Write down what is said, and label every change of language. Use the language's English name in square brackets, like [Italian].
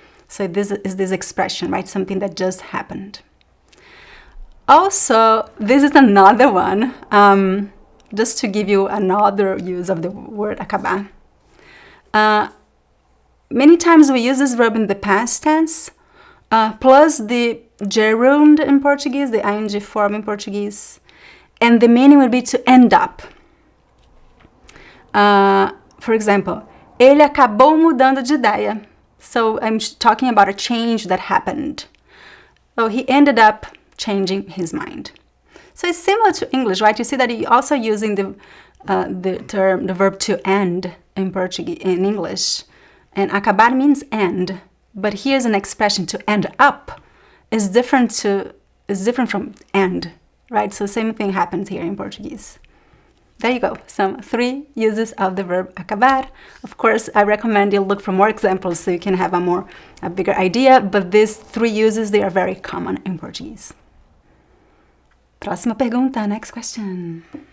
[English] So this is this expression, right? Something that just happened. Also, this is another one, just to give you another use of the word acabar. Many times we use this verb in the past tense, plus the gerund in Portuguese, the ing form in Portuguese, and the meaning would be to end up. For example, [Portuguese] ele acabou mudando de ideia. [English] So I'm talking about a change that happened. So he ended up changing his mind. So it's similar to English, right? You see that you're also using the verb to end in Portuguese, in English. And acabar means end, but here's an expression to end up is different from end, right? So same thing happens here in Portuguese. There you go, some 3 uses of the verb acabar. Of course, I recommend you look for more examples so you can have a bigger idea, but these 3 uses, they are very common in Portuguese. [Portuguese] Próxima pergunta, [English] next question.